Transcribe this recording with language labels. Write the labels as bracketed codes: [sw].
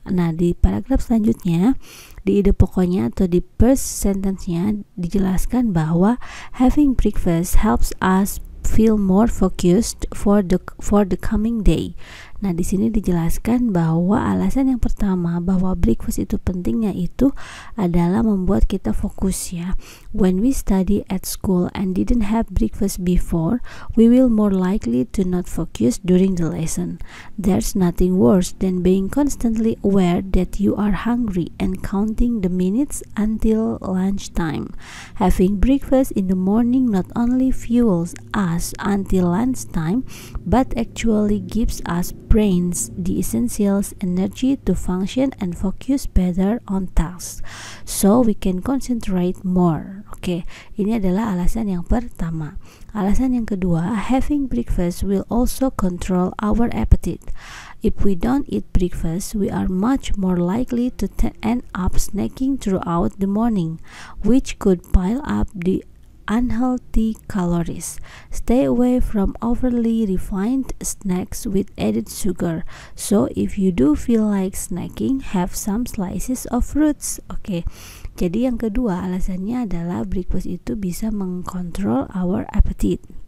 [id] Nah, di paragraf selanjutnya di ide pokoknya atau di first sentence-nya dijelaskan bahwa [en] having breakfast helps us feel more focused for the coming day. [id] Nah, di sini dijelaskan bahwa alasan yang pertama bahwa breakfast itu pentingnya itu adalah membuat kita fokus ya. [en] When we study at school and didn't have breakfast before, we will more likely to not focus during the lesson. There's nothing worse than being constantly aware that you are hungry and counting the minutes until lunchtime. Having breakfast in the morning not only fuels us until lunchtime, but actually gives us brains the essentials energy to function and focus better on tasks, so we can concentrate more. [id] Oke, ini adalah alasan yang pertama. Alasan yang kedua, [en] having breakfast will also control our appetite. If we don't eat breakfast, we are much more likely to end up snacking throughout the morning, which could pile up the unhealthy calories. Stay away from overly refined snacks with added sugar. So if you do feel like snacking, have some slices of fruits. [id] Oke. Jadi yang kedua alasannya adalah breakfast itu bisa mengkontrol [en] our appetite.